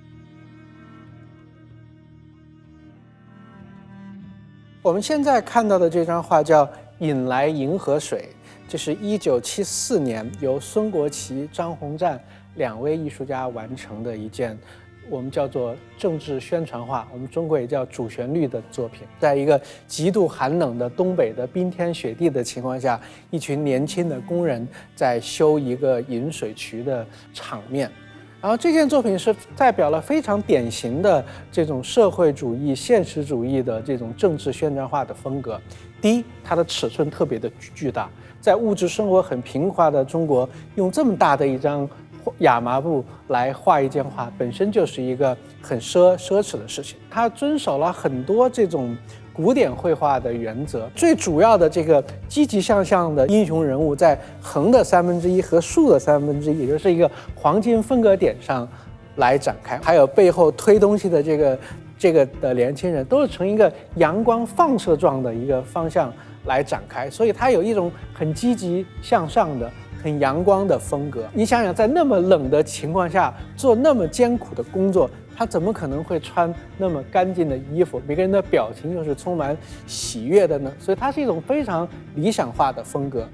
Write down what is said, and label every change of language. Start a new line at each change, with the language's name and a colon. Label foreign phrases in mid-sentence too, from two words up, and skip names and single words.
Chinese: 我們現在看到的這張畫叫《引來銀河水》，這是1974年由孫國奇、張洪湛2位藝術家完成的一件我們叫做政治宣傳畫，我們中國也叫主旋律的作品。在一個極度寒冷的東北的冰天雪地的情況下，一群年輕的工人在修一個引水渠的場面。然後這件作品是代表了非常典型的這種社會主義、現實主義的這種政治宣傳畫的風格。第一，它的尺寸特別的巨大，在物質生活很平滑的中國，用這麼大的一張亞麻布來畫一件畫，本身就是一個很奢侈的事情。它遵守了很多這種古典繪畫的原則，最主要的這個積極向上的英雄人物在橫的1/3和豎的1/3，也就是一個黃金分隔點上來展開，還有背後推東西的這個的年輕人，都是從一個陽光放射狀的一個方向來展開，所以它有一種很積極向上的、很陽光的風格。你想想，在那麼冷的情況下做那麼艱苦的工作，他怎麼可能會穿那麼乾淨的衣服？每個人的表情又是充滿喜悅的呢？所以它是一種非常理想化的風格。